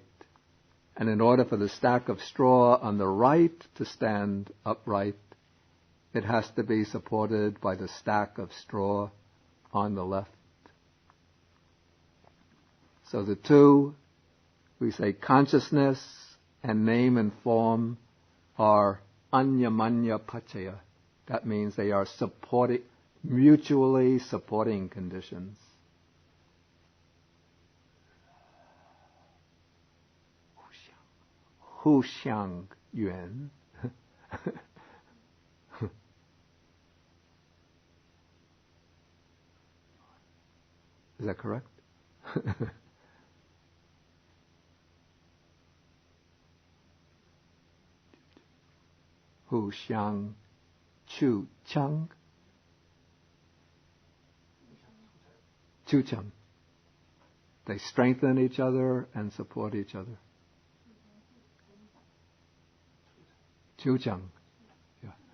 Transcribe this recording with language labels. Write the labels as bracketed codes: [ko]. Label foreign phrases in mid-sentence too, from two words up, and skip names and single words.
[en] And in order for the stack of straw on the right to stand upright, it has to be supported by the stack of straw on the left. So the two, we say consciousness and name and form, are anyamanya pachaya. That means they are mutually supporting conditions. [zh] 互相缘. [en] Is that correct? [zh] 互相助长. 助长. [en] They strengthen each other and support each other. [zh] 助长. Yeah.